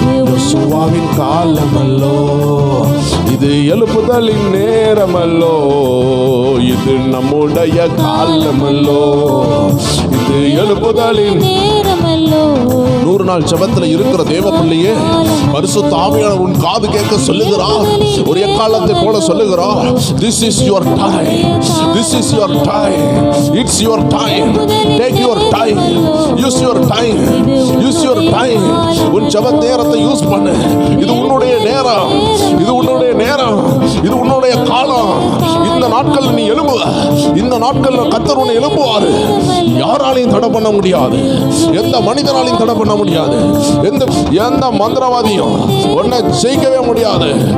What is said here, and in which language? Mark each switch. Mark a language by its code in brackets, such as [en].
[ta] யோசுவாவின் காலமல்லோ, இது எழுப்புதலின் நேரமல்லோ, இது நம்முடைய காலமல்லோ, இது எழுப்புதலின் நேரமல்லோ. 100 நாள் ஜெபத்துல இருக்கிற தேவ பிள்ளையே, பரிசுத்த ஆவியானவர் உன் காது கேட்க சொல்லுகிறார். ஒரு எக்காலத்தை போல சொல்லுகிறார். [en] This is your time, this is your time, it's your time, take your time, use your time, use your time. [ta] உன் ஜெப நேரத்தை யூஸ் பண்ணு. இது உன்னுடைய நேரம், இது உன்னுடைய நேரம், இது உன்னுடைய காலம். இந்த நாட்கள் நீ எழும்பு. இந்த நாட்கள்ல கர்த்தர் உன்னை எழுப்புவாரு. யாராலையும் தடை பண்ண முடியாது, எந்த மனிதனாலையும் தடை பண்ண முடியாது, எந்த மந்திரவாதியும் உன்னை ஜெயிக்கவே முடியாது.